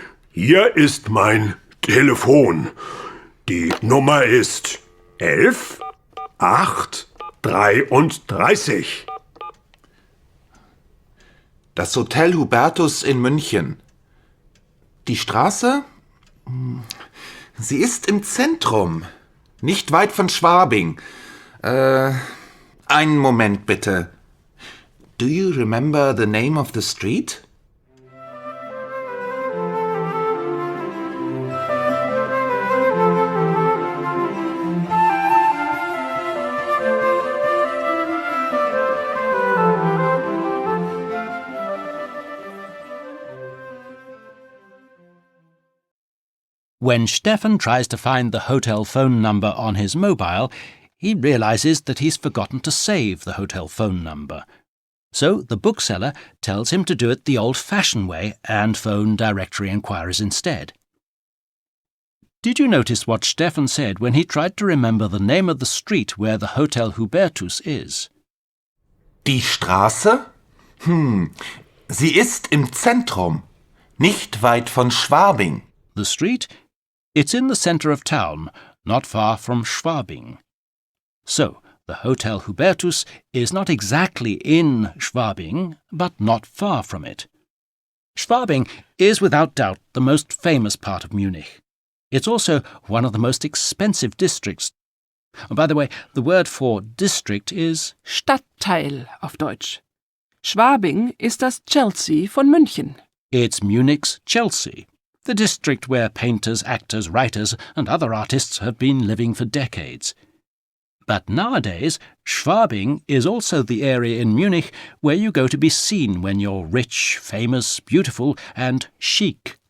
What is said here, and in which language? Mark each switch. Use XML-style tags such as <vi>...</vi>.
<de>Hier ist mein Telefon. Die Nummer ist 11 8 33. Das Hotel Hubertus in München. Die Straße? Sie ist im Zentrum. Nicht weit von Schwabing. Einen Moment bitte.</de> <en>Do you remember the name of the street? When Stefan tries to find the hotel phone number on his mobile, he realizes that he's forgotten to save the hotel phone number. So the bookseller tells him to do it the old-fashioned way and phone directory inquiries instead. Did you notice what Stefan said when he tried to remember the name of the street where the Hotel Hubertus is?</en> <de>Die Straße? Sie ist im Zentrum. Nicht weit von Schwabing.</de> <en>The street? It's in the centre of town, not far from Schwabing. So, the Hotel Hubertus is not exactly in Schwabing, but not far from it. Schwabing is without doubt the most famous part of Munich. It's also one of the most expensive districts. By the way, the word for district is</en> <de>Stadtteil auf Deutsch. Schwabing ist das Chelsea von München.</de> <en>It's Munich's Chelsea, the district where painters, actors, writers and other artists have been living for decades. But nowadays, Schwabing is also the area in Munich where you go to be seen when you're rich, famous, beautiful and chic.</en>